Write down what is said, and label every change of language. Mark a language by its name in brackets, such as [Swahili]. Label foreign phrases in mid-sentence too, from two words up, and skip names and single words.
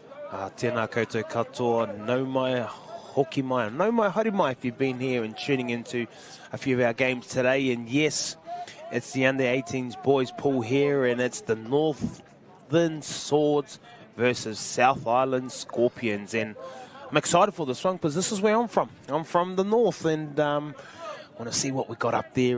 [Māori] Tēnā koutou katoa, nau mai, hoki mai, nau mai, haere mai [English] if you've been here and tuning into a few of our games today. And yes, it's the under-18s boys pool here, and it's the Northland Swords versus South Island Scorpions. And I'm excited for this one because this is where I'm from. I'm from the north, and want to see what we got up there.